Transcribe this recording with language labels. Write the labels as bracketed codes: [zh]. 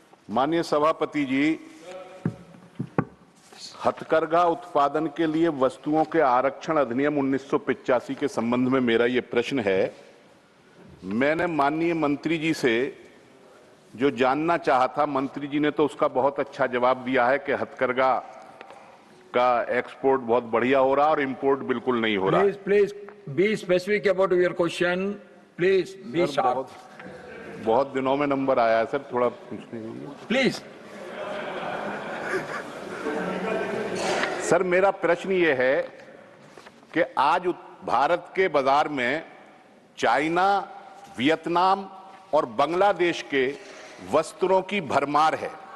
[hi] माननीय सभापति जी, हथकरघा उत्पादन के लिए वस्तुओं के आरक्षण अधिनियम 1985 के संबंध में मेरा ये प्रश्न है। मैंने माननीय मंत्री जी से जो जानना चाहा था, मंत्री जी ने तो उसका बहुत अच्छा जवाब दिया है कि हथकरघा का एक्सपोर्ट बहुत बढ़िया हो रहा और इंपोर्ट बिल्कुल नहीं हो रहा। [en] Please be specific about your question. Please be sharp. [hi] बहुत दिनों में नंबर आया है सर, थोड़ा पूछने दीजिए। [en] Please. [hi] सर, मेरा प्रश्न ये है कि आज भारत के बाजार में चाइना, वियतनाम और बांग्लादेश के वस्त्रों की भरमार है